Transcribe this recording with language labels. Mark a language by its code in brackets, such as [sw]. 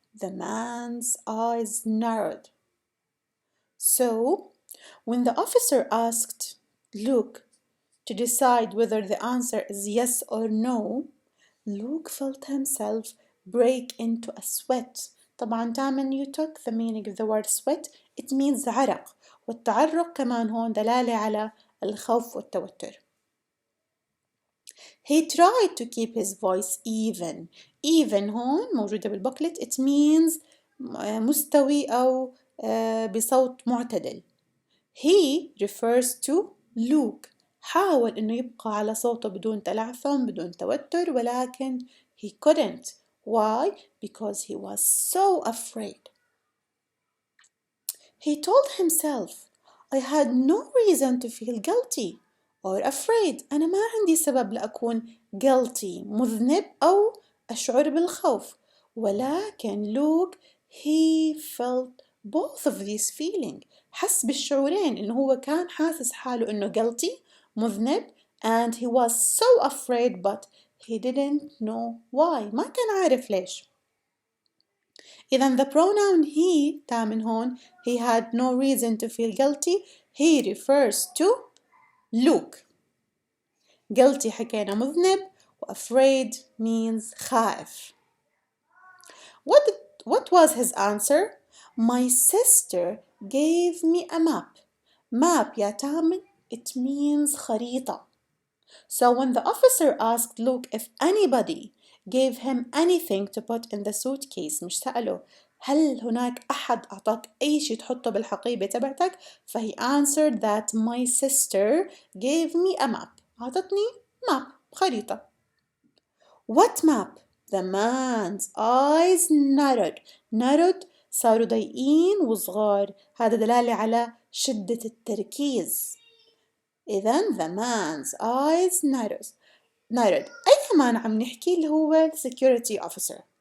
[en] The man's eyes narrowed. So, when the officer asked Luke to decide whether the answer is yes or no, Luke felt himself break into a sweat. [ar] طبعا تامن [en] you took the meaning of the word sweat, it means [ar] عرق، والتعرق كمان هون دلالة على الخوف والتوتر. [en] He tried to keep his voice even. [ar] Even هون موجودة بالبوكلت [en] it means [ar] مستوي أو بصوت معتدل. [en] He refers to Luke. [ar] حاول إنه يبقى على صوته بدون تلعثم بدون توتر، ولكن [en] he couldn't. Why? Because he was so afraid. He told himself, I had no reason to feel guilty or afraid. [ar] أنا ما عندي سبب لأكون guilty مذنب أو أشعر بالخوف. ولكن Luke he felt both of these feelings. حس بالشعورين، إنه هو كان حاسس حاله إنه guilty مذنب [en] and he was so afraid but he didn't know why. [ar] ما كان عارف ليش. [en] إذا the pronoun he تامن هون he had no reason to feel guilty. He refers to Luke. [ar] guilty حكينا مذنب وafraid means خائف. [en] What was his answer? My sister gave me a map. Map يا تامن it means خريطة. So when the officer asked Luke if anybody gave him anything to put in the suitcase، [ar] مش سأله هل هناك أحد أعطاك أي شيء تحطه بالحقيبة تبعتك؟ فهي [en] answered that my sister gave me a map. [ar] أعطتني map خريطة. [en] What map? The man's eyes narrowed [ar] صاروا ضيقين وصغار. هذا دلالة على شدة التركيز. [en] إذن the man's eyes narrowed. [ar] أي كمان عم نحكي اللي هو security officer.